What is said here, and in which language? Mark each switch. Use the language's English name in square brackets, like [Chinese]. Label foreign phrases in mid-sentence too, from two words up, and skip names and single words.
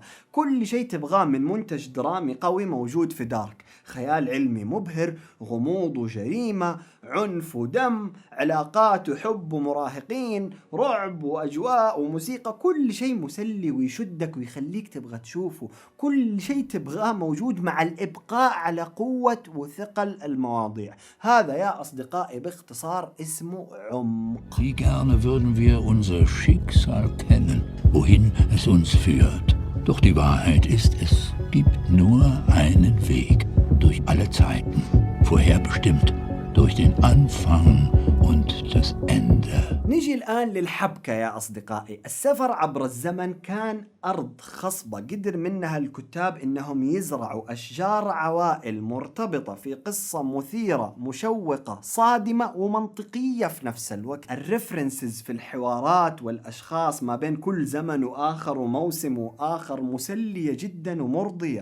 [Arabic] كل شيء تبغاه من منتج درامي قوي موجود في دارك، خيال علمي مبهر، غموض وجريمة، عنف ودم، علاقات وحب ومراهقين، رعب وأجواء وموسيقى، كل شيء مسلي ويشدك ويخليك تبغى تشوفه. كل شيء تبغاه موجود مع الإبقاء على قوة وثقل المواضيع. هذا يا أصدقائي باختصار اسمه عمق. [German] Wie gerne würden wir unser Schicksal kennen, wohin es uns führt. Doch die Wahrheit ist, es gibt nur einen Weg durch alle Zeiten, vorherbestimmt durch den Anfang und das Ende. [Arabic] نيجي الآن للحبكة يا أصدقائي. السفر عبر الزمن كان أرض خصبة قدر منها الكتاب إنهم يزرعوا أشجار عوائل مرتبطة في قصة مثيرة مشوقة صادمة ومنطقية في نفس الوقت. الريفرنسز في الحوارات والأشخاص ما بين كل زمن وآخر وموسم وآخر مسلية جدا ومرضية.